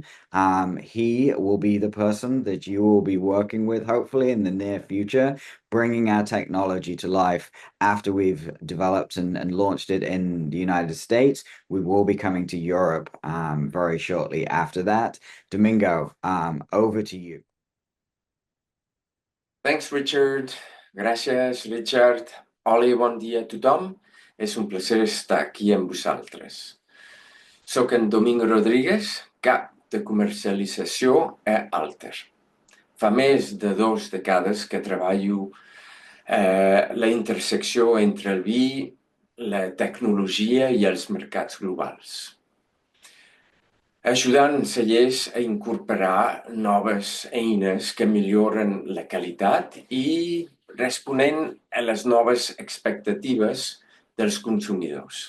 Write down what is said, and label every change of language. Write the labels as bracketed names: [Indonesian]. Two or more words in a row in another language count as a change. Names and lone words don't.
[English] He will be the person that you will be working with, hopefully, in the near future, bringing our technology to life after we've developed and launched it in the United States. We will be coming to Europe very shortly after that. Domingo, over to you. Thanks, Richard. [Catalan] Gràcies, Richard. Hola i bon dia a tothom. És un plaer estar aquí amb vosaltres. Soc en Domingo Rodríguez, cap de comercialització a ALTR. Fa més de 2 dècades que treballo la intersecció entre el vi, la tecnologia i els mercats globals, ajudant cellers a incorporar noves eines que milloren la qualitat i responent a les noves expectatives dels consumidors.